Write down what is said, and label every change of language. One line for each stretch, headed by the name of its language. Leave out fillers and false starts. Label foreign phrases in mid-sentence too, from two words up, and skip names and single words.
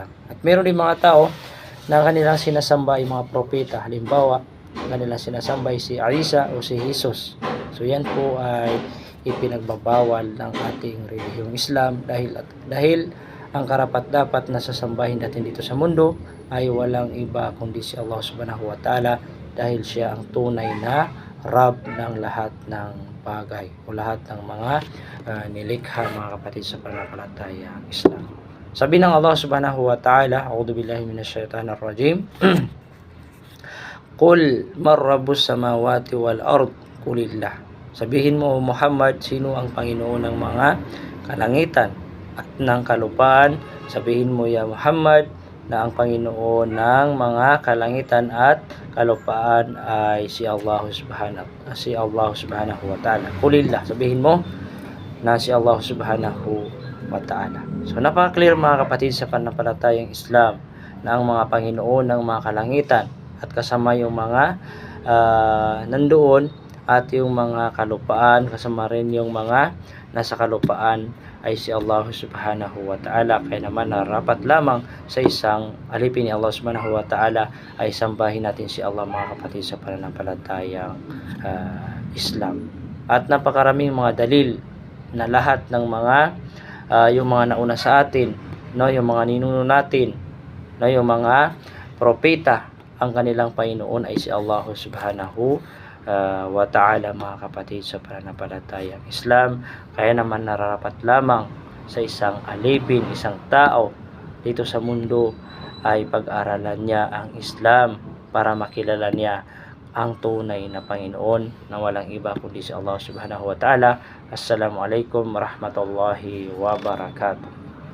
Filipino: At mayroon din mga tao na kanilang sinasamba ay mga propeta. Halimbawa, kanilang sinasamba ay si Isa o si Jesus. So yan po ay ipinagbabawal ng ating relihiyong Islam, dahil ang karapat-dapat na sasambahin natin dito sa mundo ay walang iba kundi si Allah
Arabic: سبحانه وتعالى,
Filipino: dahil siya ang tunay na Rabb ng lahat ng bagay o lahat ng mga nilikha, mga kapatid sa pananampalatayang Islam. Sabi ng
Arabic: الله سبحانه وتعالى أعوذ بالله من الشيطان الرجيم قل من رب السماوات والأرض قل لله.
Filipino: Sabihin mo, Muhammad, sino ang Panginoon ng mga kalangitan at ng kalupaan? Sabihin mo, ya Muhammad, na ang Panginoon ng mga kalangitan at kalupaan ay si Allah
Arabic: سبحانه وتعالى.
Filipino: Qulillah. Sabihin mo na si Allah
Arabic: سبحانه وتعالى.
Filipino: So napaka-clear, mga kapatid sa pananampalatayang Islam, na ang mga Panginoon ng mga kalangitan at kasama yung mga nandoon, at yung mga kalupaan, kasama rin yung mga nasa kalupaan, ay si Allah
Arabic: سبحانه وتعالى.
Filipino: Kaya naman narapat lamang sa isang alipin ni Allah
Arabic: سبحانه وتعالى
Filipino: ay sambahin natin si Allah, mga kapatid sa pananampalatayang Islam. At napakaraming mga dalil na lahat ng mga yung mga nauna sa atin, no, yung mga ninuno natin, no, yung mga propeta, ang kanilang Panginoon ay si Allah
Arabic: سبحانه وتعالى,
Filipino: mga kapatid sa pananampalatayang Islam. Kaya naman nararapat lamang sa isang alipin, isang tao dito sa mundo, ay pag-aralan niya ang Islam para makilala niya ang tunay na Panginoon na walang iba kundi si Allah
Arabic: سبحانه وتعالى. السلام عليكم ورحمة الله وبركاته.